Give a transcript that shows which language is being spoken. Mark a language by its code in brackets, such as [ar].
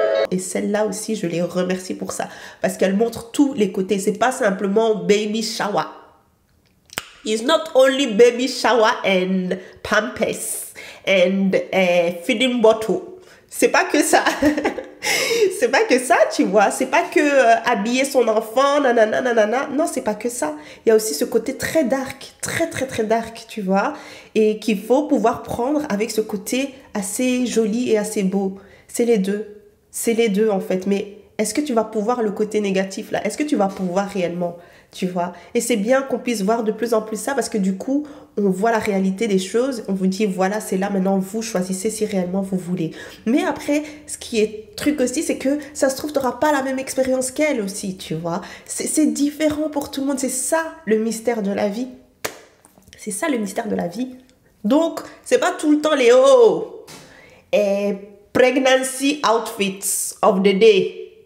[fr] Et celle-là aussi, je les remercie pour ça. Parce qu'elle montre tous les côtés. C'est pas simplement baby shower. [en] It's not only baby shower and pampers and feeding bottle. [fr] C'est pas que ça. C'est pas que ça, tu vois. C'est pas que habiller son enfant, nanana, nanana. Non, c'est pas que ça. Il y a aussi ce côté très dark, très, très, très dark, tu vois. Et qu'il faut pouvoir prendre avec ce côté assez joli et assez beau. C'est les deux. C'est les deux, en fait. Mais est-ce que tu vas pouvoir le côté négatif, là? Est-ce que tu vas pouvoir réellement, tu vois? Et c'est bien qu'on puisse voir de plus en plus ça parce que du coup, on voit la réalité des choses. On vous dit, voilà, c'est là, maintenant, vous choisissez si réellement vous voulez. Mais après, ce qui est truc aussi, c'est que ça se trouve, tu n'auras pas la même expérience qu'elle aussi, tu vois? C'est différent pour tout le monde. C'est ça, le mystère de la vie. C'est ça, le mystère de la vie. Donc, c'est pas tout le temps les hauts. [en] Et pregnancy outfits of the day.